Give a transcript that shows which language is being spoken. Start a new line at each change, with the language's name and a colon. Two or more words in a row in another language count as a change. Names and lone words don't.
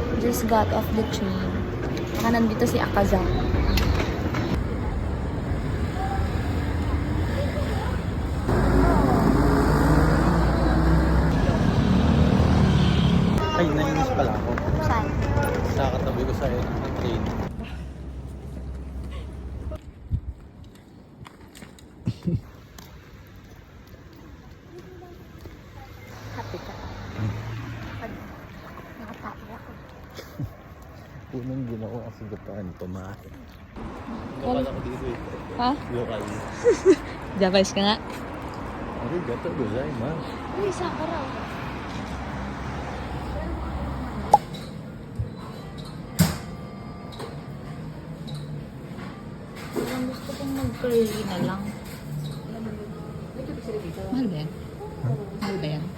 English: just got off the train.
Filipino: Baka nandito si Akaza. Ay, nainis pala ako. Saan? Sa katabi ko sa train. Happy ka. Nakatawa ako. Unang ginawa sa Japan, pamahe. Well, Lokal ako dito eh. ha? Lokal. Japanese ka nga?
Japanese: ありがとうございます.
Filipino: Uy, sakura. Ang gusto kong mag-curly na lang. Mahal ba yan? Mahal ba yan?